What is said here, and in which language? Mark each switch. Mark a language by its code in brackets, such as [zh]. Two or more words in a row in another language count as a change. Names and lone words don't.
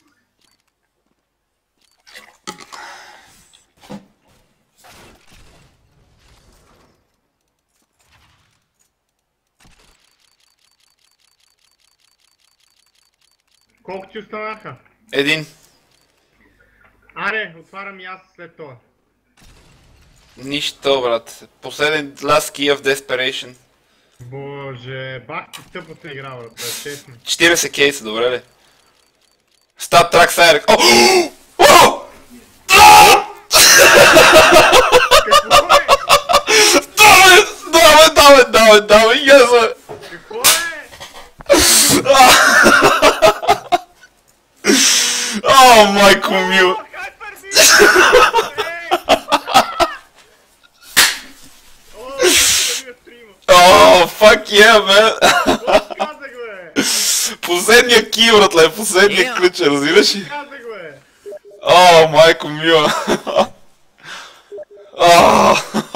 [bg] Колко ти останаха? Един. Аре, отварям и аз след това. Нищо, брат. Последен [en] last key of desperation. [bg] Боже, бах ти тъпо се игра, брат, честно. 40 кейса, добре ли? Стат трак сайрек. О! Какво е? Давай, яза! Какво е? О, майко мил! О, [en] fuck yeah, man! [bg] Последния ки, братле, последния ключ, разбираш ли? О, майко мила!